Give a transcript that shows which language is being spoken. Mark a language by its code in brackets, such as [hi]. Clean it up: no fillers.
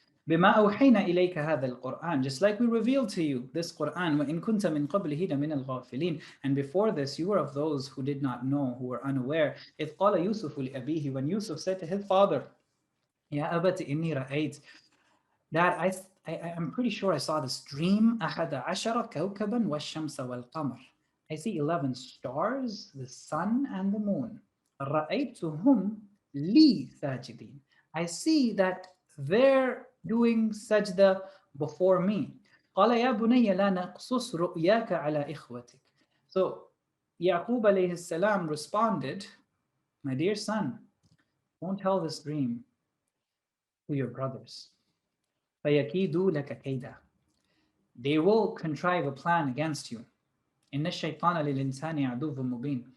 [ar] بما أوحينا إليك هذا القرآن, [en] just like we revealed to you this Quran, [ar] وإن كنت من قبله لمن الغافلين, [en] and before this you were of those who did not know, who were unaware. [ar] إذ قال يوسف لأبيه, [en] when Yusuf said to his father, [ar] يا أبت إني رأيت, [en] Dad, I'm pretty sure I saw this dream. [ar] أحد عشر كوكبا والشمس والقمر. [en] I see 11 stars, the sun and the moon. [ar] رأيتهم لي ساجدين. [en] I see that they're doing sajda before me. [ar] قال يا بني لا نقصص رؤياك على إخوتك. [en] So Yaqub alayhi salam responded, my dear son, don't tell this dream to your brothers. [ar] فَيَكِيدُوا لَكَ كَيْدًا. [en] They will contrive a plan against you. [ar] إِنَّ الشَّيْطَانَ لِلْإِنسَانِ عَدُوٌّ مُبِينٌ.